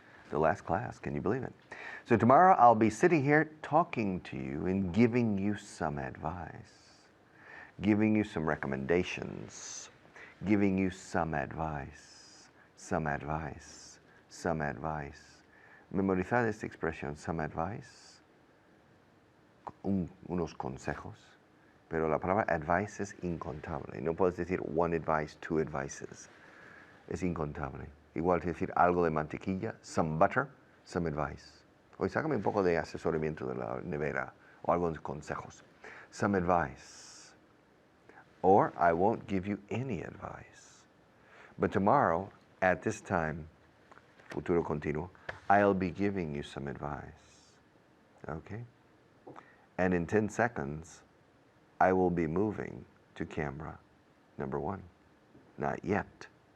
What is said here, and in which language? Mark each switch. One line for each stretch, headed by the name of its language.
English: The last class, can you believe it? So tomorrow I'll be sitting here talking to you and giving you some advice, giving you some recommendations, giving you some advice, some advice, some advice.
Spanish: Memorizad esta expresión,
English: some advice,
Spanish: unos consejos, pero la palabra advice es incontable. No puedes decir
English: one advice, two advices.
Spanish: Es incontable. Igual que decir algo de mantequilla,
English: some butter, some advice.
Spanish: Hoy sácame un poco de asesoramiento de la nevera o algunos consejos.
English: Some advice. Or I won't give you any advice. But tomorrow, at this time,
Spanish: futuro continuo,
English: I'll be giving you some advice. Okay? And in 10 seconds, I will be moving to camera number 1. Not yet.